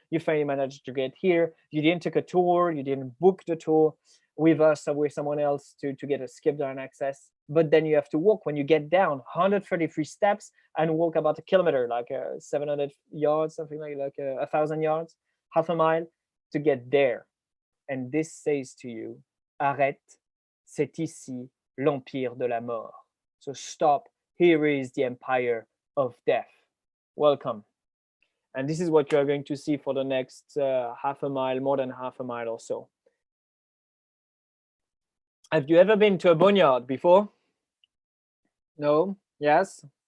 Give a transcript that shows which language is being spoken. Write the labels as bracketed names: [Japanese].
[English] You finally managed to get here. You didn't take a tour, you didn't book the tour with us or with someone else to get a skip down access. But then you have to walk when you get down 133 steps and walk about a kilometer, like 700 yards, something like 1,000 yards, half a mile to get there. And this says to you, [French] arrête, c'est ici l'empire de la mort. [English] So stop. Here is the empire of death. Welcome. And this is what you're going to see for the next half a mile, more than half a mile or so. Have you ever been to a boneyard before? No? Yes?